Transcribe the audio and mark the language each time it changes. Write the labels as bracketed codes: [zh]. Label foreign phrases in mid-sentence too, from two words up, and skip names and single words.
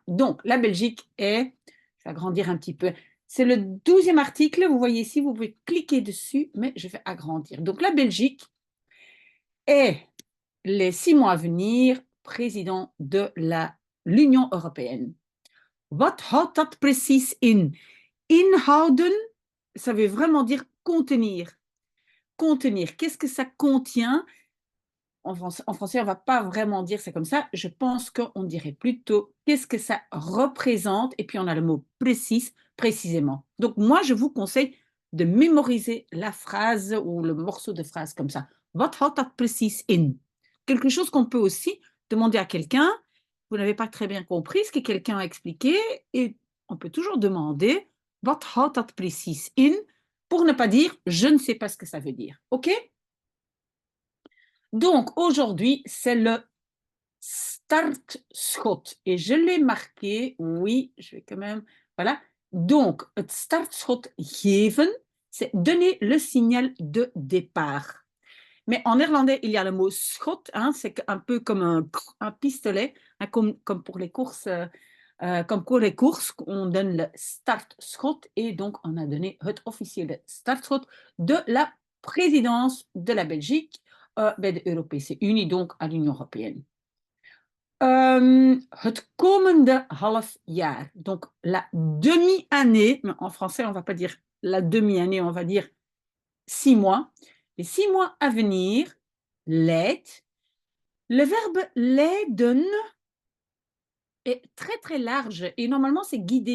[fr] Donc, la Belgique est, je vais agrandir un petit peu, c'est le 12e article, vous voyez ici, vous pouvez cliquer dessus, mais je vais agrandir. Donc, la Belgique est, les 6 mois à venir, président de l'Union européenne. [nl] Wat houdt dat precies in? [fr] Inhouden, ça veut vraiment dire contenir. Contenir, qu'est-ce que ça contient? En français, on ne va pas vraiment dire c'est comme ça. Je pense qu'on dirait plutôt qu'est-ce que ça représente. Et puis on a le mot précis, précisément. Donc moi, je vous conseille de mémoriser la phrase ou le morceau de phrase comme ça. [nl] Wat houdt dat precies in? [fr] Quelque chose qu'on peut aussi demander à quelqu'un. Vous n'avez pas très bien compris ce que quelqu'un a expliqué. Et on peut toujours demander [nl] Wat houdt dat precies in? [fr] Pour ne pas dire je ne sais pas ce que ça veut dire. OK? Donc, aujourd'hui, c'est le startschot. Et je l'ai marqué, oui, je vais quand même, voilà. Donc, [nl] het startschot geven, [fr] c'est donner le signal de départ. Mais en néerlandais, il y a le mot schot, hein, c'est un peu comme un pistolet, hein, comme pour les courses, comme pour les courses, on donne le startschot et donc on a donné [nl] het officiële startschot [fr] de la présidence de la Belgique [nl] bij de Europese Unie, [fr] donc à l'Union européenne. [nl] Het komende half jaar, [fr] donc la demi-année, mais en français on ne va pas dire la demi-année, on va dire 6 mois. Les 6 mois à venir, leid. Le verbe leiden est très très large et normalement c'est guider.